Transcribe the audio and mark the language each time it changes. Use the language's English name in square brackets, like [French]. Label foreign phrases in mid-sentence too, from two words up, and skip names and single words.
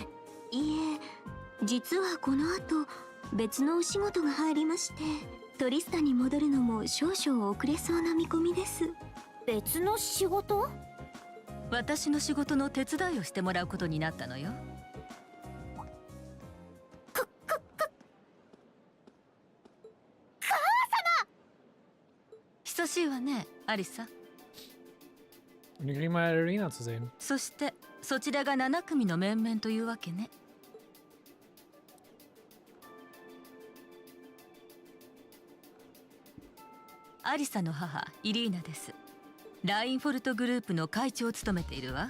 [Japanese] いえ、実はこの後別のお仕事が入りまして、トリスタに戻るのも少々遅れそうな見込みです。別の仕事？私の仕事の手伝いをしてもらうことになったのよ。久しいわね、アリサ。 [German] Und die kriegen mal Arena zu sehen. [Japanese] そしてそちらが7組の面々というわけね。アリサの母イリーナです。ラインフォルトグループの会長を務めているわ。